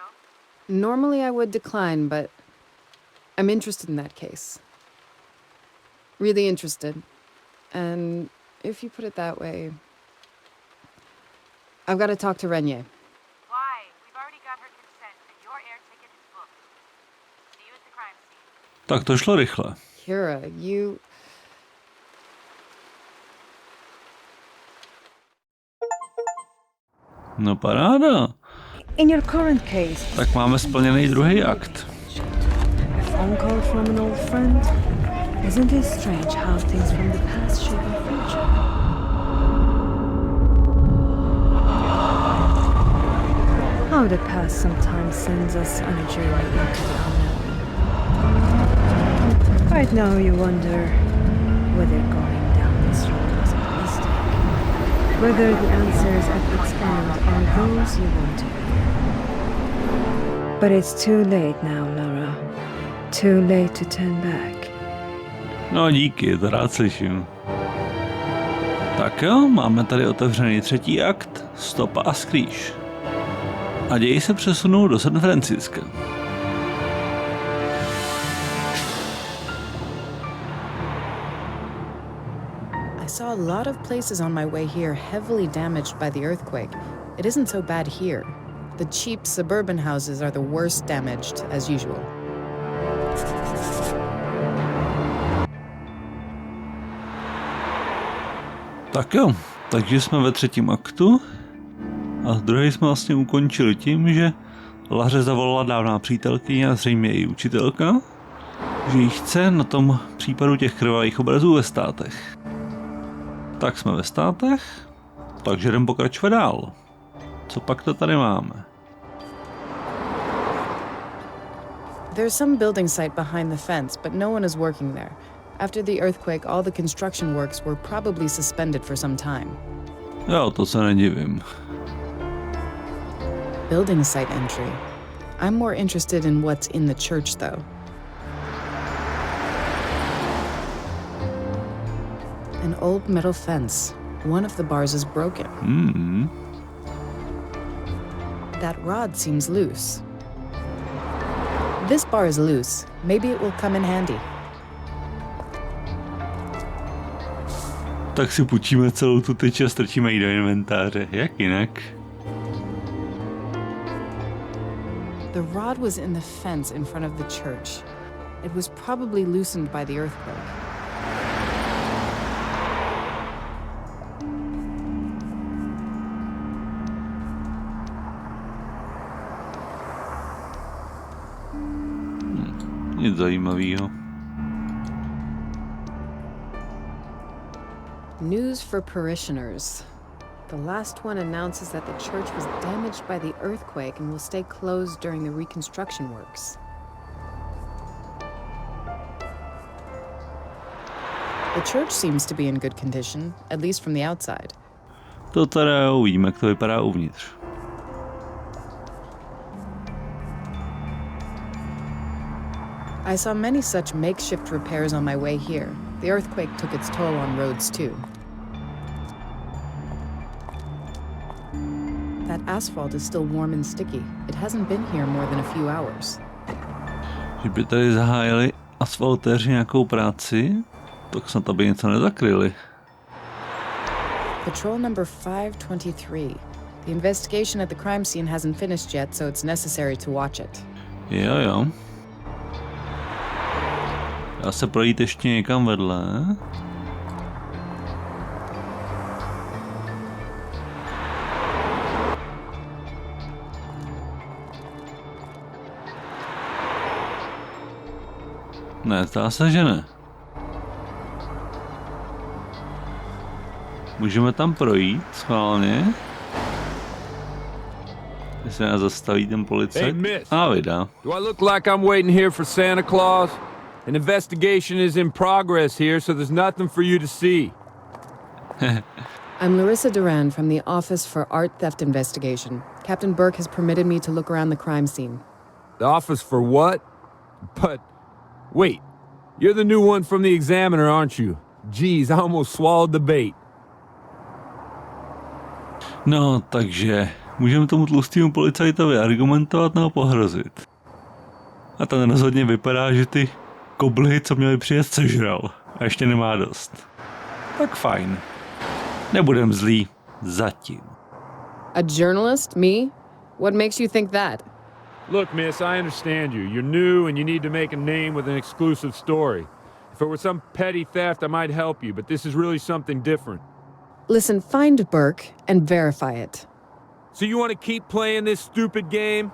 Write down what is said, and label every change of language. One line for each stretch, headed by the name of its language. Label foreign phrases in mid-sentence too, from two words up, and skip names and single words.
English: Normally I would decline, but I'm interested in that case. Really interested. And if you put it that way, I've got to talk to Renier. why? We've already got her consent and your air ticket is booked. See you at the crime scene.
Czech: Tak to šlo rychle.
English: Kira, you...
Czech: No paráda.
English: In your current case,
Czech: Tak máme splněný druhý akt.
English: a phone call from an old friend. Isn't it strange how things from the past shape our future? How the past sometimes sends us on a journey into the unknown. Right now you wonder whether going down this road was a mistake. Whether the answers at its end are those you want to hear. But it's too late now, Laura. Too late to turn back.
Czech: No díky, to rád slyším. Tak jo, máme tady otevřený třetí akt, Stopa a skrýž. A děj se přesunou do San Francisca.
English: I saw a lot of places on my way here heavily damaged by the earthquake. It isn't so bad here. The cheap suburban houses are the worst damaged, as usual.
Czech: Tak jo, takže jsme ve třetím aktu a druhý jsme vlastně ukončili tím, že Laře zavolala dávná přítelkyně a zřejmě i učitelka, že jí chce na tom případu těch krvavých obrazů ve státech. Tak jsme ve státech, takže jdem pokračovat dál. Co pak to tady máme?
English: There's some building site behind the fence, but no one is working there. After the earthquake, all the construction works were probably suspended for some time.
Czech: Jo, to se nedivím.
English: Building site entry. I'm more interested in what's in the church, though. An old metal fence. One of the bars is broken. That rod seems loose. This bar is loose. Maybe it will come in handy.
Czech: Tak si půjčíme celou tu tyč a strčíme ji do inventáře. Jak jinak?
English: The rod was in the fence in front of the church. It was probably loosened by the earthquake.
Czech: Nic zajímavého.
English: News for parishioners. The last one announces that the church was damaged by the earthquake and will stay closed during the reconstruction works. The church seems to be in good condition, at least from the outside.
Czech: To teda uvidíme, jak to vypadá uvnitř.
English: I saw many such makeshift repairs on my way here. The earthquake took its toll on roads too. That asphalt is still warm and sticky. It hasn't been here more than a few hours.
Czech: Že by tady zahájili asfaltéři nějakou práci, tak snad aby něco nezakryli.
English: Patrol number 523. The investigation at the crime scene hasn't finished yet, so it's necessary to watch it.
Czech: Jo. Dá se projít ještě někam vedle. Ne, zdá se, že ne. Můžeme tam projít schválně. Jestli nás zastaví ten policajt. Vydá.
English: Do I look like I'm waiting here for Santa Claus? An investigation is in progress here, so there's nothing for you to see. I'm Larissa Duran from the Office for Art Theft Investigation. Captain Burke has permitted me to look around the crime scene. The office for what? But, wait, you're the new one from the Examiner, aren't you? Geez, I almost swallowed the bait.
Czech: No, takže můžeme tomu tlustému policajtovi argumentovat nebo pohrozit. A ten rozhodně vypadá, že ty koblihy, co měli přijet, sežral. A ještě nemá dost. Tak fajn. Nebudem zlý. Zatím.
English: A journalist? Me? What makes you think that? Look, miss, I understand you. You're new and you need to make a name with an exclusive story. If it were some petty theft, I might help you, but this is really something different. Listen, find Burke and verify it. So you want to keep playing this stupid game?